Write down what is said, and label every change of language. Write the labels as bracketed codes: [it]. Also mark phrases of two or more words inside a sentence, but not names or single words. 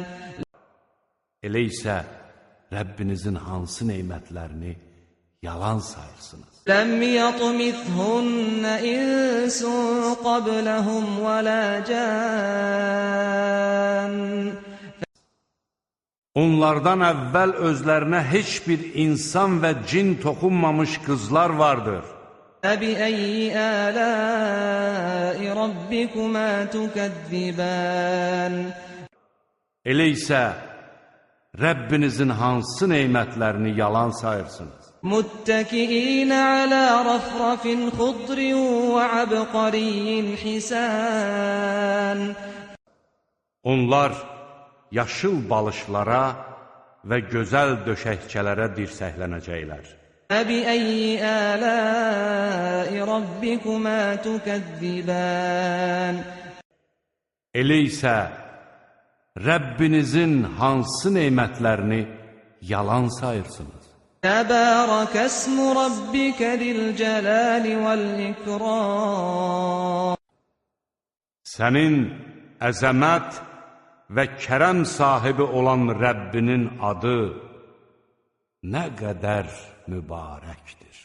[az] Elə isə Rəbbinizin hansı nemətlərini yalan sayırsınız? [ar] لم يطمثهن إنس قبلهم ولا جان [az] Onlardan əvvəl özlərinə heç bir insan və cin toxunmamış qızlar vardır. [ar] فبأي آلاء ربكما تكذبان [az] Elə isə Rəbbinizin hansı nemətlərini yalan sayırsınız? [ar] متكئين على رفرف خضر وعبقري حسان [az] Onlar yaşıl balışlara və gözəl döşəkçələrə dirsəklənəcəklər. [ar] فبأي آلاء ربكما تكذبان [az] Elə isə Rəbbinizin hansı nemətlərini yalan sayırsınız? [ar] تبارك اسم ربك ذي الجلال والإكرام [az] Sənin əzəmət və kərəm sahibi olan Rəbbinin adı nə qədər mübarəkdir.